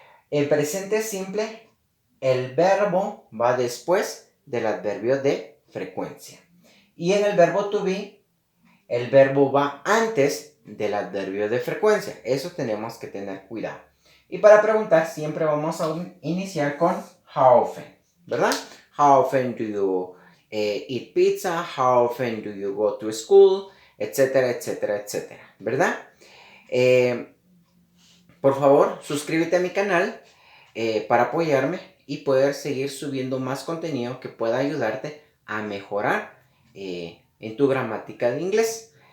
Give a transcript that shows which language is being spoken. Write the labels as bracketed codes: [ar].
[es] El presente simple, el verbo va después del adverbio de frecuencia. Y en el verbo to be, el verbo va antes del adverbio de frecuencia. Eso tenemos que tener cuidado. Y para preguntar, siempre vamos a iniciar con [en] how often, [es] ¿verdad? [en] How often do you eat pizza? How often do you go to school? [es] Etcétera, etcétera, etcétera, ¿verdad? Por favor, suscríbete a mi canal para apoyarme y poder seguir subiendo más contenido que pueda ayudarte a mejorar en tu gramática de inglés.